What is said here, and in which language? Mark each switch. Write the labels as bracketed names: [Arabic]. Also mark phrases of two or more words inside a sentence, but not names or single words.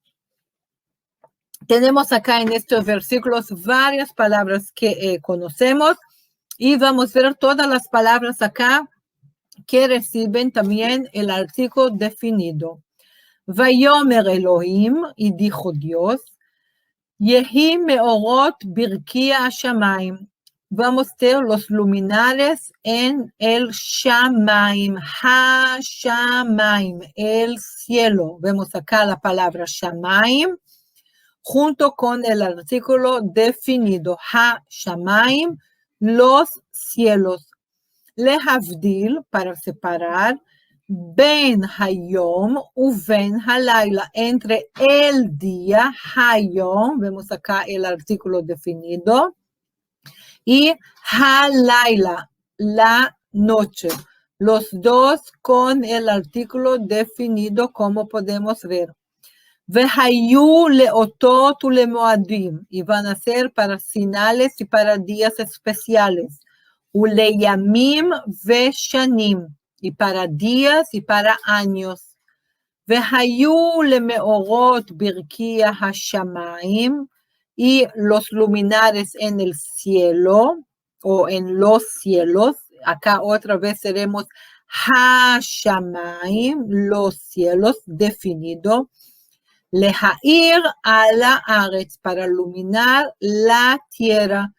[Spanish] Tenemos acá en estos versículos varias palabras que conocemos y vamos a ver todas las palabras acá que reciben también el artículo definido. [Hebrew] ויאמר אלהים, [Spanish] y dijo Dios, [Hebrew] יהי מארת ברקיע שמים. [Spanish] Vamos a ver los luminares en el Shamaim, Ha-Shamaim, el cielo. Vemos acá la palabra Shamaim, junto con el artículo definido, Ha-Shamaim, los cielos. Lehavdil, para separar, [Hebrew] בין היום ובין הלילה, [Spanish] entre el día, Hayom, vemos acá el artículo definido, y Halayla, la noche. Los dos con el artículo definido, como podemos ver. [Hebrew] והיו לאותות ולמועדים, [Spanish] y van a ser para señales y para días especiales. [Hebrew] ולימים ושנים, [Spanish] y para días y para años. [Hebrew] והיו למאורות ברקיע השמים, [Spanish] y los luminares en el cielo o en los cielos. Acá otra vez seremos hashamayim, los cielos, definido. [Hebrew] להאיר על הארץ, [Spanish] para iluminar la tierra.